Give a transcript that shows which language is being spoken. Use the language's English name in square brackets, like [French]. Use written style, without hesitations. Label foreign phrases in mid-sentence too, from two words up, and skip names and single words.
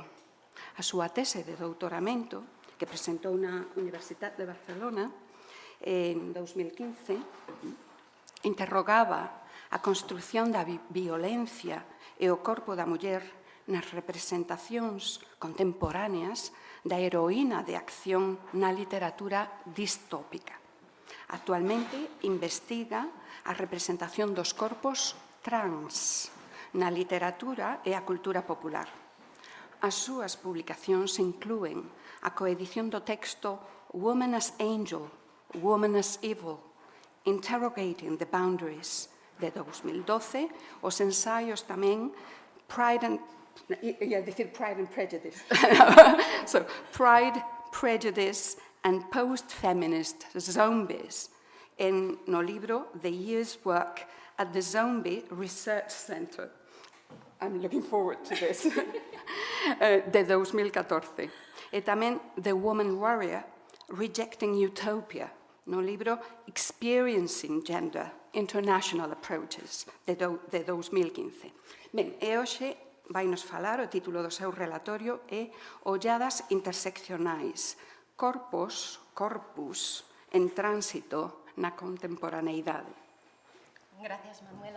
[Galician] A súa tese de doutoramento, que presentou na Universidade de Barcelona en 2015, interrogaba a construción da violencia e o corpo da muller nas representacións contemporáneas da heroína de acción na literatura distópica. Actualmente investiga a representación dos corpos trans na literatura e a cultura popular. As súas publicacións inclúen a coedición do texto Woman as Angel, Woman as Evil, Interrogating the Boundaries, de 2012, os ensaios tamén Pride and Prejudice. So, Pride, Prejudice and Post-Feminist Zombies, no libro The Year's Work at the Zombie Research Center. [English] I'm looking forward to this. [Galician] De 2014. E tamén The Woman Warrior, Rejecting Utopia, no libro Experiencing Gender, International Approaches, de 2015. Ben, e hoxe vainos falar, o título do seu relatorio é Olladas interseccionais, corpus en tránsito na contemporaneidade. Gracias, Manuela.